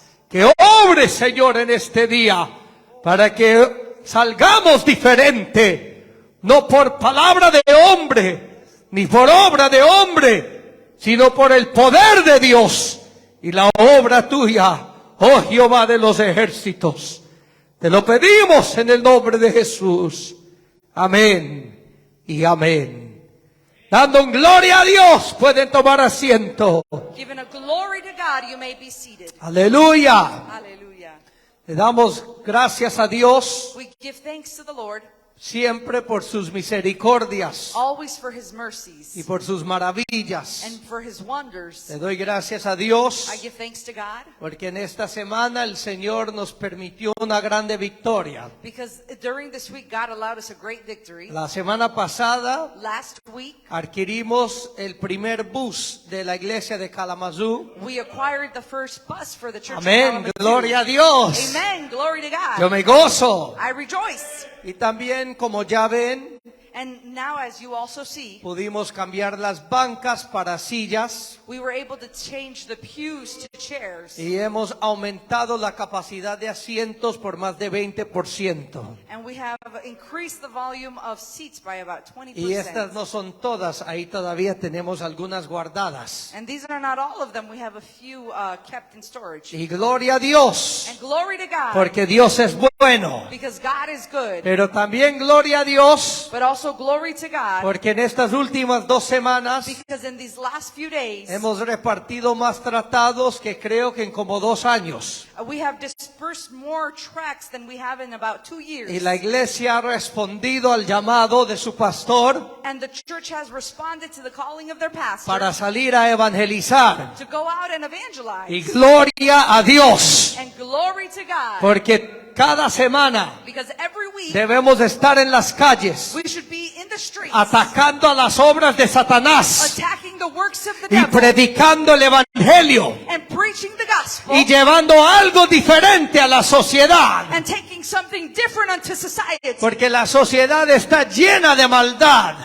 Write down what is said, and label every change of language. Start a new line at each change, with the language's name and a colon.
Spanish: Que obre, Señor, en este día, para que salgamos diferente, no por palabra de hombre, ni por obra de hombre, sino por el poder de Dios y la obra tuya, oh Jehová de los ejércitos. Te lo pedimos en el nombre de Jesús. Amén y amén. Dando gloria a Dios, pueden tomar asiento.
English: Giving a glory to God, you may be seated.
Spanish: Aleluya.
English: Hallelujah.
Spanish: Le damos gracias a Dios
English: We give thanks to the Lord,
Spanish: siempre por sus misericordias
English: always for His
Spanish: y
English: mercies
Spanish: por sus maravillas.
English: and for His wonders.
Spanish: Le doy gracias a Dios
English: I give thanks to God
Spanish: porque en esta semana el Señor nos permitió una grande victoria.
English: because during this week God allowed us a great victory.
Spanish: La semana pasada
English: Last week
Spanish: adquirimos el primer bus de la iglesia de Kalamazoo.
English: we acquired the first bus for the church.
Spanish: Amén,
English: of Kalamazoo.
Spanish: gloria a Dios.
English: Amen, glory to God.
Spanish: Yo me gozo.
English: I rejoice.
Spanish: Y también, como ya ven,
English: And now, as you also see,
Spanish: pudimos cambiar las bancas para sillas
English: we were able to change the pews to chairs.
Spanish: y hemos aumentado la capacidad de asientos por más de 20%.
English: And we have increased the volume of seats by about
Spanish: Y estas
English: 20%.
Spanish: no son todas, ahí todavía tenemos algunas guardadas.
English: And these are not all of them. We have a few kept in storage.
Spanish: Y gloria a Dios,
English: And glory to God,
Spanish: porque Dios es bueno.
English: because God is good.
Spanish: Pero también gloria a Dios,
English: But also glory to God,
Spanish: porque en estas últimas 2 semanas
English: because in these last few days,
Spanish: hemos repartido más tratados que creo que en como 2 años.
English: we have dispersed more tracts than we have in about 2 years.
Spanish: Y la iglesia ha respondido al llamado de su pastor
English: And the church has responded to the calling of their pastor
Spanish: para salir a evangelizar.
English: to go out and evangelize.
Spanish: Y gloria a Dios,
English: And glory to God,
Spanish: porque cada semana
English: because every week
Spanish: debemos estar en las calles
English: we should be in the streets
Spanish: atacando a las obras de Satanás
English: attacking the works of the
Spanish: y
English: devil
Spanish: predicando el evangelio
English: and preaching the gospel
Spanish: y llevando algo diferente a la sociedad,
English: and taking something different unto society,
Spanish: porque la sociedad está llena de maldad.